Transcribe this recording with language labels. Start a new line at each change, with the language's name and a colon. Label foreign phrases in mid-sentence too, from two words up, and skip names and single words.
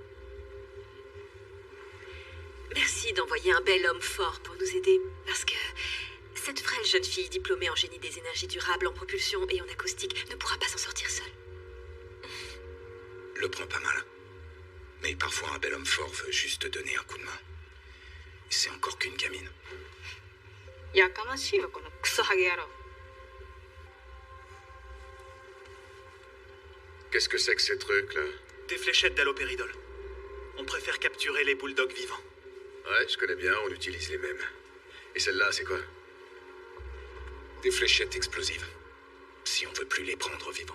French: Merci d'envoyer un bel homme fort pour nous aider, parce que cette frêle jeune fille diplômée en génie des énergies durables, en propulsion et en acoustique ne pourra pas s'en sortir seule. Le prend pas mal. Mais parfois un bel homme fort veut juste donner un coup de main. C'est encore qu'une gamine.
Japanese: やかましいわこのクソハゲ野郎。
French: Qu'est-ce que c'est que ces trucs, là? Des fléchettes d'allopéridol. On préfère capturer les bulldogs vivants. Ouais, je connais bien, on utilise les mêmes. Et celle-là, c'est quoi? Des fléchettes explosives. Si on veut plus les prendre vivants.